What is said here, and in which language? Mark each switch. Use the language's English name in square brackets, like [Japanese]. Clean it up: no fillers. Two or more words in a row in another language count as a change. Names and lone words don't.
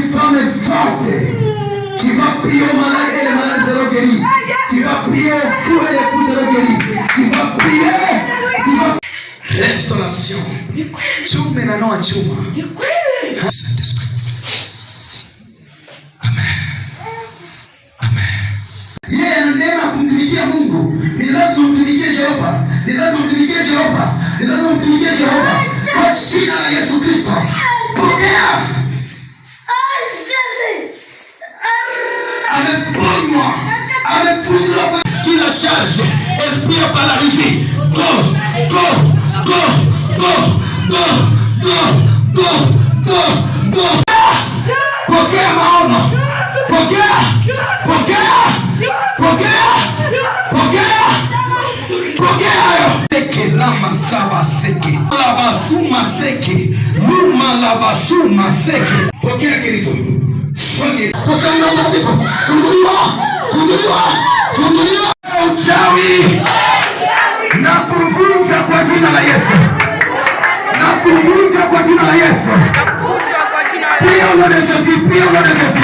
[French] femme forte qui va prier aux malades et les malades seront guéris, qui va prier aux fous et les fous seront guéris, qui va prier, qui va... Restauration. [Swahili] Chuma na noa chuma. [French] Saint-Esprit. Amen. Amen. [Swahili] Yeye ananena kumtumikia Mungu. Ni lazima mtumikie Jehova. Ni lazima mtumikie Jehova. Ni lazima mtumikie Jehova. Kwa jina la Yesu Kristo. Pokea. Ameponywa. Amefunguliwa kila charge. [French] Esprit paralysé. [English] Go. Go. Go. Go. Go. Go. Go. Go. Go. [Swahili] Pokea maono. Pokea. Pokea. Pokea. Pokea. Pokea. Seke lama saba seke. Labasuma seke. Luma labasuma seke. Pokea kirizo. Songe. Pokea maono. Funguliwa. Funguliwa. Funguliwa. Uchawi. Na kuvunja kwa jina la Yesu. Na kuvunja kwa jina la Yesu. Pia unaona Yesu, pia unaona Yesu.